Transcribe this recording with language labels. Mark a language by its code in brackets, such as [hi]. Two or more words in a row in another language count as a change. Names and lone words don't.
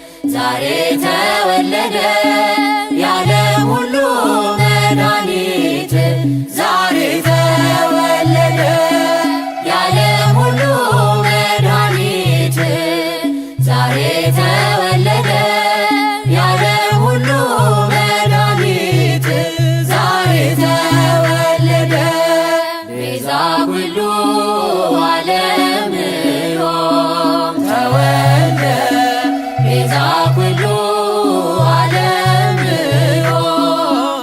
[am] ዛሬ ተወለደ የዓለም ሁሉ መድኃኒት ዛሬ ተወለደ የዓለም ሁሉ መድኃኒት ዛሬ ተወለደ የዓለም ሁሉ መድኃኒት ዛሬ ተወለደ [gez] ቤዛ ኩሉ ዓለም ዮም ተወልደ ቤዛ ኩሉ ዓለም ዮም